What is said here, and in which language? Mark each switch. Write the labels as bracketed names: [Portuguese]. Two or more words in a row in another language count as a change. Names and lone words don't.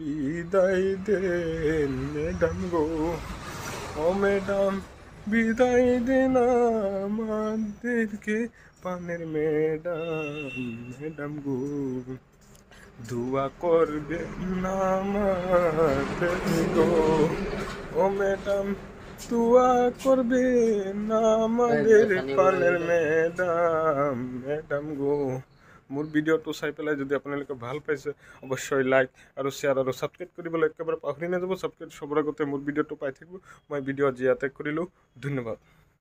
[Bangla] ম্যাডাম গো ও ম্যাডাম বিদায় দেন আমাদেরকে পানের ম্যাডাম গো দুয়া করবে না আমাদের গো ও ম্যাডাম দুয়া করবে না আমাদের পানের ম্যাডাম গো [Assamese] মোৰ ভিডিঅ'টো চাই পেলাই যদি আপোনালোকে ভাল পাইছে অৱশ্যই লাইক আৰু শ্বেয়াৰ আৰু ছাবস্ক্ৰাইব কৰিবলৈ একেবাৰে পাহৰি নাযাব ছাবস্ক্ৰাইব চবৰ আগতে মোৰ ভিডিঅ'টো পাই থাকিব মই ভিডিঅ' আজি ইয়াতে কৰিলোঁ ধন্যবাদ।